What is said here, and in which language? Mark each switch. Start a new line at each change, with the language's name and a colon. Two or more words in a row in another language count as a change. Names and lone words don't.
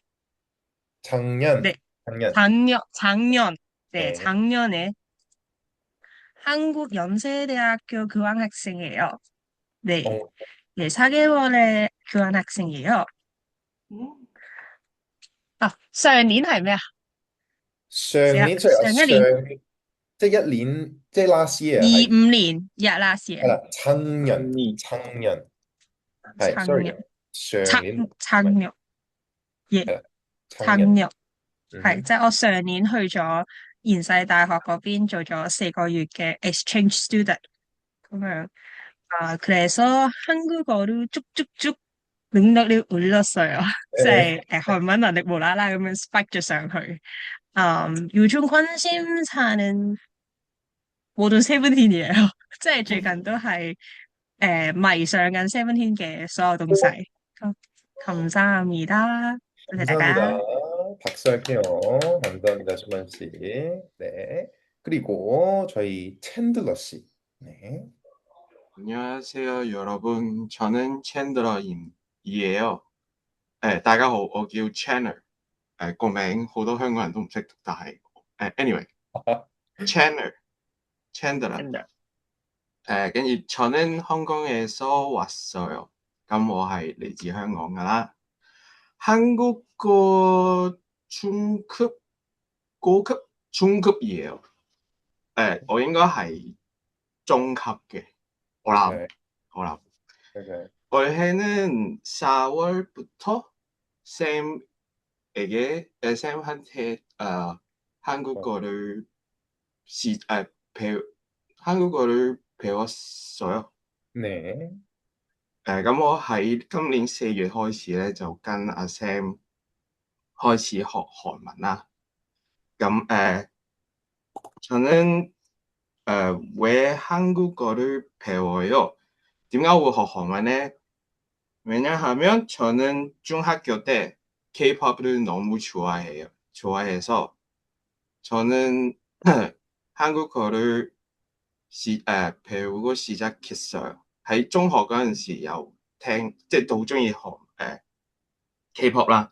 Korean: 작년. 네, 작년. 작년 네, 네. 작년에 한국 연세대학교 교환학생이에요. 네, 어, 네, 4개월의 교환학생이에요.
Cantonese: 上年係咩啊？上年出嚟啊，上一年即係一年，即係
English: last year
Cantonese: 係
English: 25年 yeah last year
Cantonese: 係啦，親人係，sorry
Korean: 작년
Cantonese: 上年唔係
Korean: 작년 예
Cantonese: 係啦，親人
Korean: 작년 嗯哼
Cantonese: 係即係我上年去咗延世大學嗰邊做咗4個月嘅
English: exchange student
Cantonese: 咁樣
Korean: 그래서 한국어를 쭉쭉쭉 능력을 올렸어요.
Cantonese: 即係韓文能力無啦啦咁樣 spike 咗上去.
Korean: 요즘 관심사는 모든 세븐틴이에요.
Cantonese: 即係最近都係迷上緊 Seventeen 嘅所有東西。
Korean: 감- 감사합니다.
Cantonese: 多謝大
Korean: 감사합니다.
Cantonese: 家。
Korean: 박수 할게요. 감사합니다, 수만 씨. 네. 그리고 저희 챈들러 씨. 네. 안녕하세요, 여러분. 저는 챈들러임이에요.
Cantonese: 大家好，我叫 Chandler。個名好多香港人都唔識讀，但係anyway，Chandler，Chandler。真的，
Korean: 跟住 저는 홍콩에서 왔어요。
Cantonese: 咁我係嚟自香港噶啦。
Korean: 한국어 중급, 고급, 중급이에요。
Cantonese: 我應該係中級嘅。我諗，
Korean: 네.
Cantonese: 我諗。
Korean: 네. 올해는 4월부터 쌤한테 한국어를 한국어를 배웠어요. 네.
Cantonese: 咁我喺今年4月開始咧，就跟阿 Sam 開始學韓文啦。
Korean: 咁 저는 왜 한국어를 배워요?
Cantonese: 點解會學韓文呢？
Korean: 왜냐하면 저는 중학교 때 K-팝을 너무 좋아해서 저는 한국어를 배우고 시작했어요.
Cantonese: 喺中學嗰陣時有聽，即係好中意學K-pop 啦。